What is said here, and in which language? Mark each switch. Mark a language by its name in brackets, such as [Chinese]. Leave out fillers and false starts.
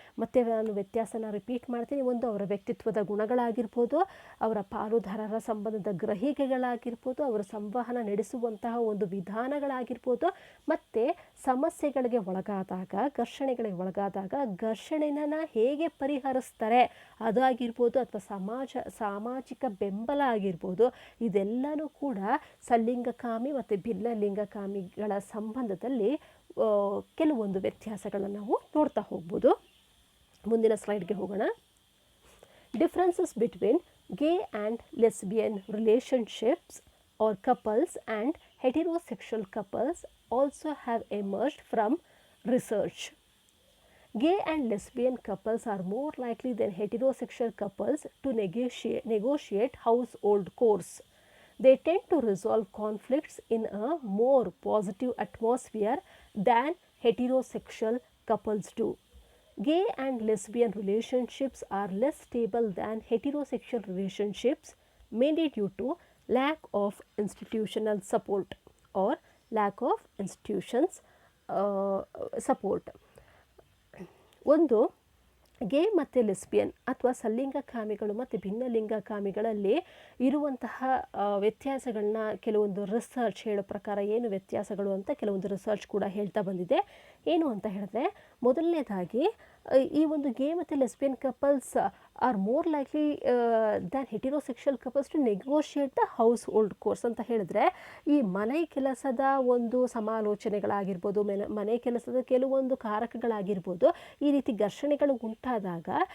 [Kannada] ಮತ್ತೆ ನಾನು ವ್ಯತ್ಯಾಸನ ರಿಪೀಟ್ ಮಾಡ್ತೀನಿ. ಒಂದು ಅವರ ವ್ಯಕ್ತಿತ್ವದ ಗುಣಗಳಾಗಿರ್ಬೋದು, ಅವರ ಪಾಲುದಾರರ ಸಂಬಂಧದ ಗ್ರಹಿಕೆಗಳಾಗಿರ್ಬೋದು, ಅವರ ಸಂವಹನ ನಡೆಸುವಂತಹ ಒಂದು ವಿಧಾನಗಳಾಗಿರ್ಬೋದು, ಮತ್ತು ಸಮಸ್ಯೆಗಳಿಗೆ ಒಳಗಾದಾಗ, ಘರ್ಷಣೆಗಳಿಗೆ ಒಳಗಾದಾಗ ಘರ್ಷಣೆನ ಹೇಗೆ ಪರಿಹರಿಸ್ತಾರೆ ಅದಾಗಿರ್ಬೋದು, ಅಥವಾ ಸಾಮಾಜಿಕ ಬೆಂಬಲ ಆಗಿರ್ಬೋದು, ಇದೆಲ್ಲನೂ ಕೂಡ ಸಲ್ಲಿಂಗಕಾಮಿ ಮತ್ತು ಭಿನ್ನಲಿಂಗಕಾಮಿಗಳ ಸಂಬಂಧದಲ್ಲಿ ಕೆಲವೊಂದು ವ್ಯತ್ಯಾಸಗಳನ್ನು ನಾವು ನೋಡ್ತಾ ಹೋಗ್ಬೋದು. ಮುಂದಿನ ಸ್ಲೈಡ್ಗೆ ಹೋಗೋಣ. [English] Differences between gay and lesbian relationships or couples and heterosexual couples also have emerged from research. Gay and lesbian couples are more likely than heterosexual couples to negotiate household chores. They tend to resolve conflicts in a more positive atmosphere than heterosexual couples do. Gay and lesbian relationships are less stable than heterosexual relationships, mainly due to lack of institutional support or lack of institutions support. [Kannada] ಒಂದು ಗೇ ಮತ್ತು lesbian ಅಥವಾ ಸಲ್ಲಿಂಗಕಾಮಿಗಳು ಮತ್ತು ಭಿನ್ನಲಿಂಗಕಾಮಿಗಳಲ್ಲಿ ಇರುವಂತಹ ವ್ಯತ್ಯಾಸಗಳನ್ನ ಕೆಲವೊಂದು research ಹೇಳೋ ಪ್ರಕಾರ ಏನು ವ್ಯತ್ಯಾಸಗಳು ಅಂತ ಕೆಲವೊಂದು ರಿಸರ್ಚ್ ಕೂಡ ಹೇಳ್ತಾ ಬಂದಿದೆ. ಏನು ಅಂತ ಹೇಳಿದ್ರೆ, ಮೊದಲನೇದಾಗಿ ಈ ಒಂದು ಗೇ ಮತ್ತು lesbian [English] couples are more likely than heterosexual couples to negotiate the household chores [Kannada] ಅಂತ ಹೇಳಿದ್ರೆ, ಈ ಮನೆ ಕೆಲಸದ ಒಂದು ಸಮಾಲೋಚನೆಗಳಾಗಿರ್ಬೋದು, ಮನೆ ಕೆಲಸದ ಕೆಲವೊಂದು ಕಾರಕಗಳಾಗಿರ್ಬೋದು, ಈ ರೀತಿ ಘರ್ಷಣೆಗಳು ಉಂಟಾದಾಗ